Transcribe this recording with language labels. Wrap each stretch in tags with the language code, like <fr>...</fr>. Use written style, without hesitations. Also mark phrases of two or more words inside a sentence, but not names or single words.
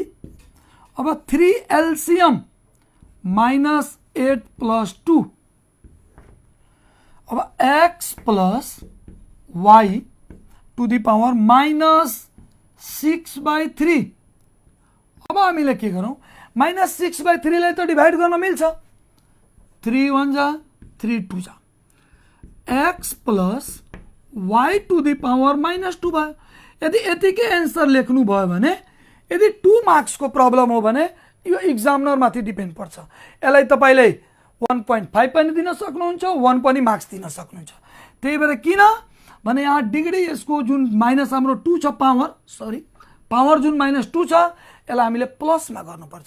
<en>अब 3 LCM -8 plus 2, अब x plus y to the power -6/3।</en> <ne>अब हामीले के गरौँ, -6/3 लाई त डिभाइड गर्न मिल्छ, 3 1 जा 3 2 जा, x प्लस y</ne> <en>to the power</en> <ne>-2 भयो। यदि यतिकै एन्सर लेख्नु भयो भने, यदि 2 मार्क्सको प्रब्लम हो भने यो इक्जामिनर माथि डिपेन्ड पर्छ। यसलाई तपाईले 1.5 पनि दिन सक्नुहुन्छ, 1 पनि मार्क्स दिन सक्नुहुन्छ। त्यही भएर किन भने यहाँ डिग्री यसको जुन माइनस हाम्रो 2 छ, पावर जुन -2 छ यसलाई हामीले प्लसमा गर्नुपर्छ।</ne>